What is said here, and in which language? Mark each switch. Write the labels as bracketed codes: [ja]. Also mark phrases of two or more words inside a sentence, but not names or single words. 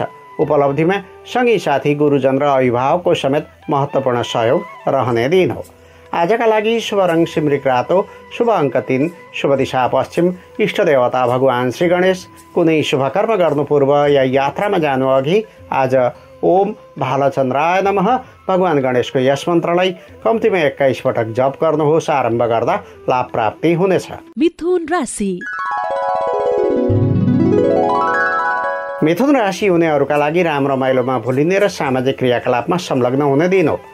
[ne] उपलब्धिमा सँगै साथी, गुरुजन र अभिभावकको समेत महत्त्वपूर्ण सहयोग रहने दिन हो। आजका लागि शुभ रङ सिमरिक रातो, शुभ अङ्क 3, शुभ दिशा पश्चिम, इष्ट देवता भगवान श्री गणेश। कुनै शुभ कर्म गर्नु पूर्व या यात्रामा जानु अघि आज [sa] ओम भालचन्द्राय नमः [ne] भगवान गणेशको यस मन्त्रलाई कम्तीमा 21 पटक जप गर्नुहोस्। आरम्भ गर्दा लाभ प्राप्ति हुनेछ। मिथुन राशि। मिथुन राशि हुनेहरूका लागि राम्रो रमाइलोमा भुलिने र सामाजिक क्रियाकलापमा संलग्न हुने दिन हो।